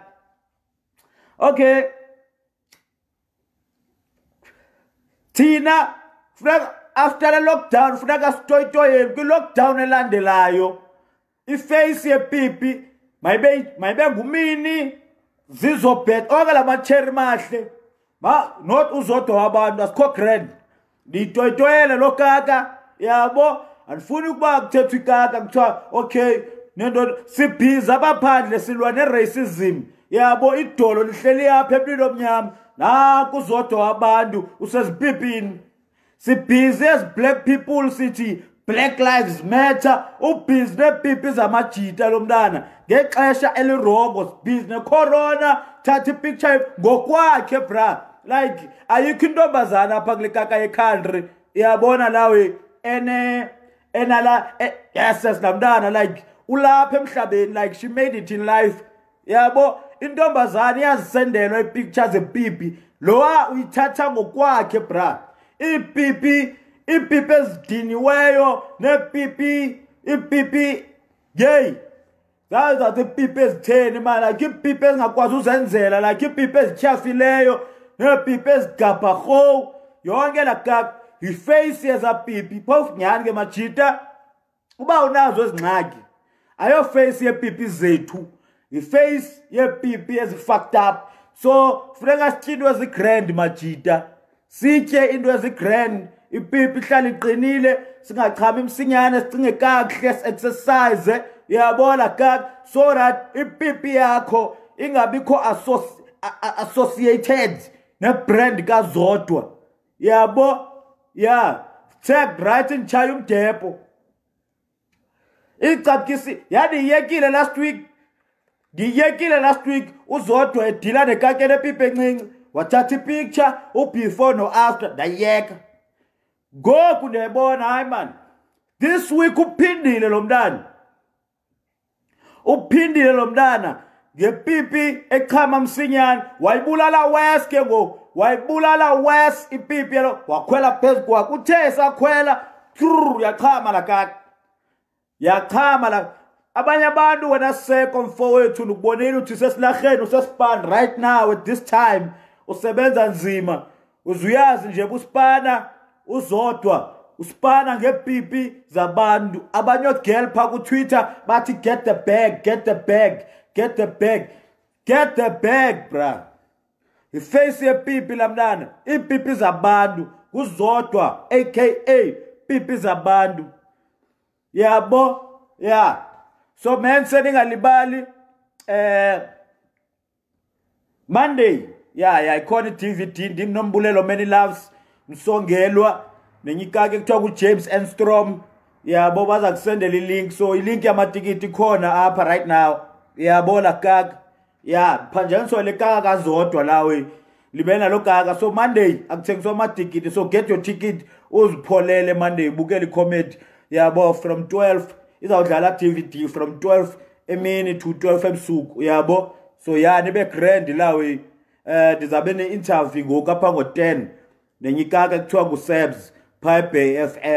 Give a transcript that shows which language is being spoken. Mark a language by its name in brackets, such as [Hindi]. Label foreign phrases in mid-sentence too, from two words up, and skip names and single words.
[Xhosa] Okay thina [English] after the lockdown [Xhosa] funeka sitoyitoyeni kwi-lockdown elandelayo iface yepipi mayibe ngumini zizobheda onke la matsheri mahle not uzodwa wabantu asikho grand ndiyitoyitoyele lo kaka yabo. Andifuni ukuba kuthethwa ikaka kuthiwa okay nento sibhiza abaphandle silwa ne-racism yabo idolo lihleli apha emntwini omnyama nakuzodwa wabantu usezipipini sibhizi [English] as black people [Xhosa] sithi [English] Black Lives Matter, [Xhosa] ubhizi nepipi zamajita lo mntana ngexesha elirongo, bhizi necorona, thatha ipicture ngokwakhe bra. Like ayikho intombazana apha kule kaka ye-country iyabona lawe enala yes la mntana like ulapha emhlabeni, [English] like she made it in life. [Xhosa] Yabo intombazana iyazisendelwa ipictures zepipi lowa uyithatha ngokwakhe bra. Ipipi ezidiniweyo nepipi ipipi yey zaza ipipi ezitheni man, like ipipi ezingakwazi uzenzela, like ipipi ezityhafileyo nepipi ezigabharho yonke la kaka yiface yezapipi. Phofu nyani ke majita uba unazo ezingxaki ayo face yepipi zethu, yiface yepipi ezifucked up. So funeka sitye into ezigrand majita, sitye into ezigrand, ipipi ihlala iqinile, singachami msinyane, sicinge kakuhle, exercise yabona kaka, [English] so that [Xhosa] ipipi yakho ingabikho associated nebrand kaZodwa. Yabo yeah, tag right in chaya umdepo icapkisi yani yekile [English] last week [Xhosa] uZodwa edila nekake nepipi encinci wathatha ipicture before no after ndayeka. Ngoku ndiyabona hayi man, [English] this week [Xhosa] uphindile lo mntana ngepipi echama msinyane, wayibulala West ke ngoku, wayibulala West ipipi yalo, wakhwela phezu kwakhe. Uthe sakhwela yachama la kaka, yachama la. Abanye abantu wena seko mfowethu ukubonile uthi sesilahleni usesipana [English] right now at this time [Xhosa] usebenza nzima, uzuyazi nje busipana uZodwa usipana ngepipi zabantu. Abanye girl pha ku Twitter bathi [English] get the bag, get the bag, get the bag, get the bag bra. [Xhosa] Iface yepipi la mntana, ipipi zabantu kuZodwa aka pipi zabantu. Yabo yeah. So man, seningalibali Monday ikhona i-DVD ndim Nombulelo Many Loves Msongelwa nenyikake kuthiwa ku-James Enstrom. Yabo baza kusendela i-link, so i-link yamatikiti ikhona apha [English] right now. [Xhosa] Yabo la kaka phanjaniswa le kaka kaZodwa lawe libena lo kaka. So Monday akuthengiswa amatikiti, [English] so get your ticket [Xhosa] uzipholele Monday ubukele i-comedy. Yabo from 12 izawudlala DVD from 12 emini to 12 ebusuku. Yabo so nibe grand lawe. Ndizabe ne-interview ngoku apha ngo-10 nenyikaka kuthiwa nguSebs pha eBay FM.